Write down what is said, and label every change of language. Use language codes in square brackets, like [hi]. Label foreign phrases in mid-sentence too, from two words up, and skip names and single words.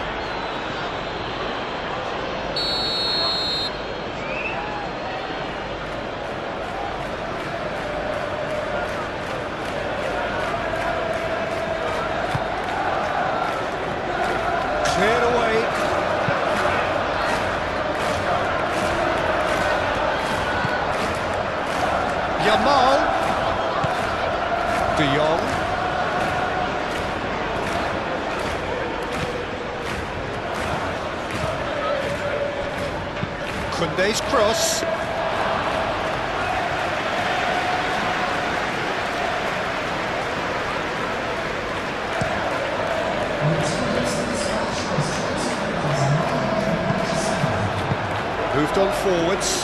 [en] Cleared away. Yamal. De Jong. Koundé's cross. Moved on forwards.